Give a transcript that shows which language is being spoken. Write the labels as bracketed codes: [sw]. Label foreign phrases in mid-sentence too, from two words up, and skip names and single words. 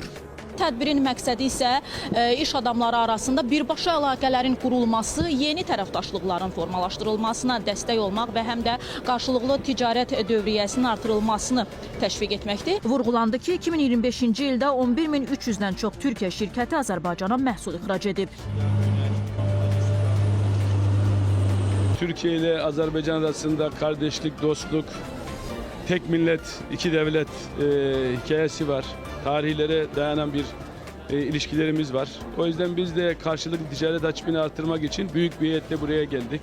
[az] Tədbirin məqsədi isə iş adamları arasında birbaşa əlaqələrin qurulması, yeni tərəfdaşlıqların formalaşdırılmasına dəstək olmaq və həm də qarşılıqlı ticarət dövriyyəsinin artırılmasını təşviq etməkdir. Vurğulandı ki, 2025-ci ildə 11300-dən çox Türkiyə şirkəti Azərbaycana məhsul ixrac edib. [tr] Türkiye ile Azerbaycan arasında kardeşlik, dostluk, tek millet, iki devlet hikayesi var. Tarihlere dayanan bir ilişkilerimiz var. O yüzden biz de karşılıklı ticaret hacmini artırmak için büyük bir heyetle buraya geldik.